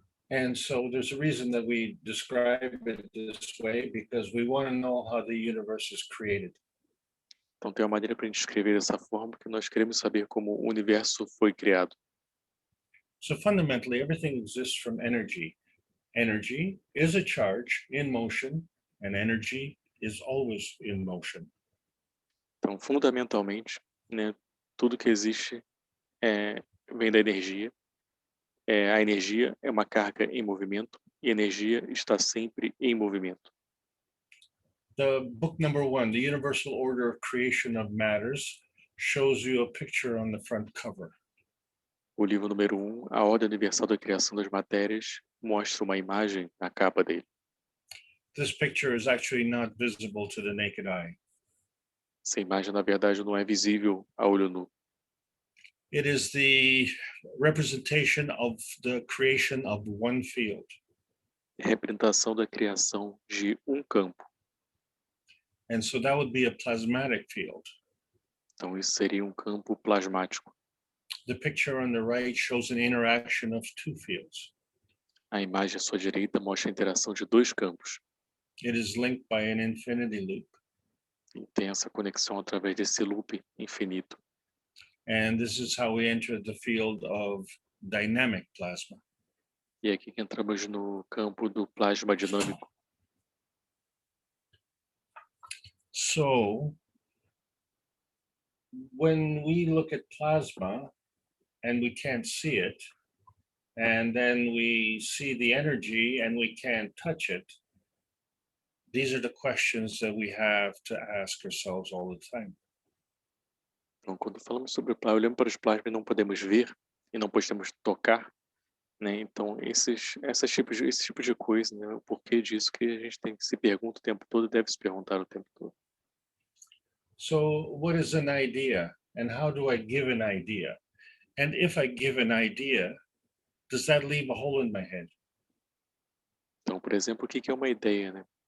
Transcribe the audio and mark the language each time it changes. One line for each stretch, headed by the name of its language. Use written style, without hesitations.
English: And so there's a reason that we describe it this way, because we want to know how the universe is created.
Portuguese: Então, tem uma maneira para a gente escrever dessa forma, porque nós queremos saber como o universo foi criado.
English: So fundamentally, everything exists from energy. Energy is a charge in motion, and energy is always in motion.
Portuguese: Então, fundamentalmente, né, tudo que existe vem da energia. A energia é uma carga em movimento e a energia está sempre em movimento.
English: The book number 1, The Universal Order of Creation of Matters, shows you a picture on the front cover.
Portuguese: O livro número 1, A Ordem Universal da Criação das Matérias, mostra uma imagem na capa dele.
English: This picture is actually not visible to the naked eye.
Portuguese: Essa imagem, na verdade, não é visível a olho nu.
English: It is the representation of the creation of one field.
Portuguese: É a representação da criação de um campo.
English: And so that would be a plasmatic field.
Portuguese: Então, isso seria um campo plasmático.
English: The picture on the right shows an interaction of two fields.
Portuguese: A imagem à sua direita mostra a interação de dois campos.
English: It is linked by an infinity loop.
Portuguese: E tem essa conexão através desse loop infinito.
English: And this is how we enter the field of dynamic plasma.
Portuguese: E é aqui que entramos no campo do plasma dinâmico.
English: So when we look at plasma and we can't see it, and then we see the energy and we can't touch it, these are the questions that we have to ask ourselves all the time.
Portuguese: Então, quando falamos sobre plasma, olhamos para os plasmas e não podemos ver e não podemos tocar, né? Então, esses tipos de coisa, né? O porquê disso que a gente tem que se pergunta o tempo todo e deve se perguntar o tempo todo.
English: So what is an idea, and how do I give an idea? And if I give an idea, does that leave a hole in my head?
Portuguese: Então, por exemplo, o que é uma ideia, né?